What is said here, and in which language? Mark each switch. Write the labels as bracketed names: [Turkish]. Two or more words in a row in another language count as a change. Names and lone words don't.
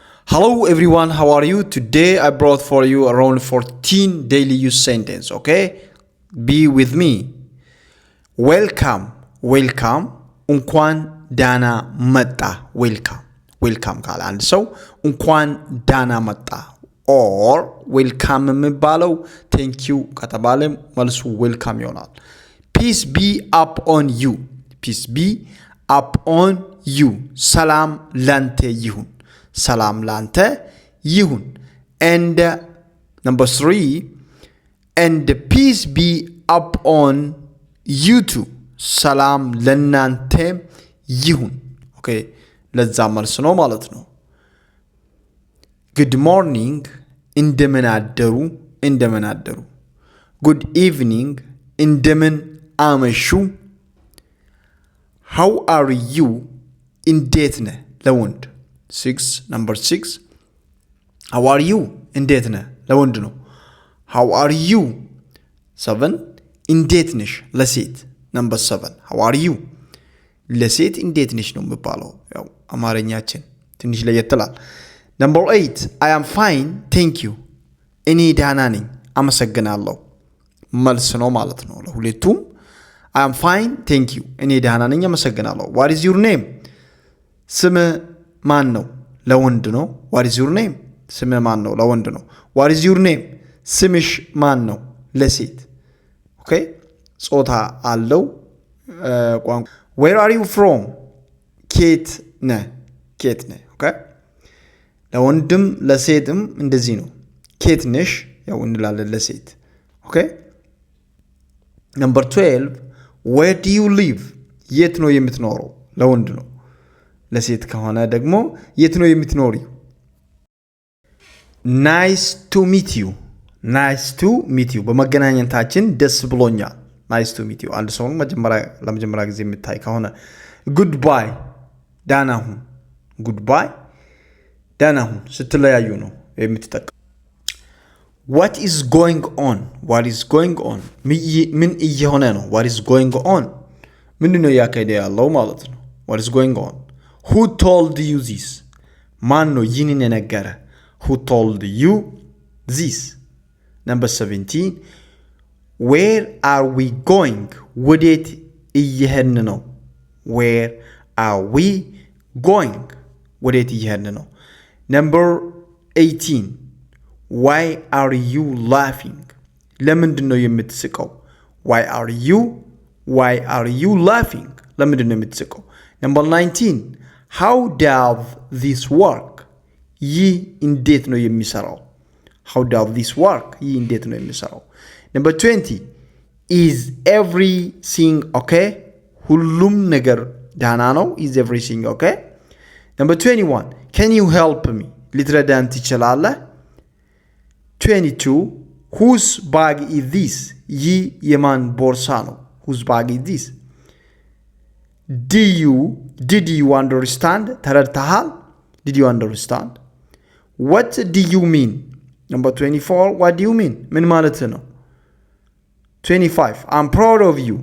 [English] Hello everyone, how are you? Today I brought for you around 14 daily use sentence, okay? Be with me. Welcome. [Amharic] እንኳን ዳና መጣ. Welcome ካለ አንድ ሰው እንኳን ዳና መጣ [English] or welcome [Amharic] የሚባለው [English] thank you [Amharic] ከተባለ መልሱ welcome ይሆናል. [English] Peace be upon you. [Amharic] ሰላም ላንተ ይሁን. ሰላም ላንተ ይሁን. [English] And number 3, and peace be upon you too. [Amharic] ሰላም ለናንተ ይሁን. Okay, ለዛ መልስ ነው ማለት ነው. [English] Good morning, [Amharic] እንደምን አደሩ. [English] Good evening, [Amharic] እንደምን አመሹ. [English] How are you? [Amharic] እንዴት ነህ ለወንድ. [English] Number 6, how are you? [Amharic] እንዴት ነህ ለወንድ ነው. [English] How are you? 7, [Amharic] እንዴት ነሽ ለሴት. [English] Number 7, how are you? [Amharic] ለሴት እንዴት ነሽ ነው የሚባለው. ያው አማርኛችን ትንሽ ለየት ይላል. [English] Number 8, I am fine, thank you. [Amharic] እኔ ደህና ነኝ አመሰግናለሁ. መልስ ነው ማለት ነው ለሁለቱም. [English] I am fine, thank you. [Amharic] እኔ ደህና ነኝ አመሰግናለሁ. [English] What is your name? [Amharic] ስምህ ማን ነው ለወንድ ነው. [English] What is your name? [Amharic] ስምህ ማን ነው ለወንድ ነው. [English] What is your name? [Amharic] ስምሽ ማን ነው ለሴት. Okay? ጾታ አለው ቋንቋ. [English] Where are you from? [Amharic] ኬት ነህ. Okay? ለወንድም ለሴትም እንደዚህ ነው. ኬት ነሽ ያው እንላለን ለሴት. [English] Okay? Number 12, where do you live? [Amharic] የት ነው የምትኖረው ለወንድ ነው. ለሴት ከሆነ ደግሞ የት ነው የምትኖሪው. [English] Nice to meet you. [Amharic] በመገናኘታችን ደስ ብሎኛል. [English] Nice to meet you. [Amharic] አንድ ሰው ለመጀመሪያ ጊዜ የምታይ ከሆነ goodbye ደህና ሁን ስትለያዩ ነው የምትጠቀሙ. [English] What is going on? [Amharic] ምን እየሆነ ነው. [English] What is going on? [Amharic] ምንድነው ያካሄደ ያለው ማለት ነው. [English] What is going on? Who told you this? [Amharic] ማን ነው ይህንን የነገረ. [English] Who told you this? Number 17, where are we going? [Amharic] ወዴት እየሄድን ነው. [English] Where are we going? [Amharic] ወዴት እየሄድን ነው. [English] Number 18, why are you laughing? [Amharic] ለምንድን ነው የምትስቀው. [English] Why are you laughing? [Amharic] ለምንድን ነው የምትስቀው. [English] Number 19, how does this work? [Amharic] ይህ እንዴት ነው የሚሰራው. [English] How does this work? [Amharic] ይህ እንዴት ነው የሚሰራው. [English] Number 20, is everything okay? [Amharic] ሁሉም ነገር ደህና ነው. [English] Is everything okay? Number 21, can you help me? [Amharic] ልትረዳን ትችላለህ. [English] 22, whose bag is this? [Amharic] ይህ የማን ቦርሳ ነው. [English] Whose bag is this? Did you understand? ተረድተሃል. Did you understand? What do you mean? Number 24, what do you mean? [Amharic] ምን ማለት ነው. 25, [English] I'm proud of you.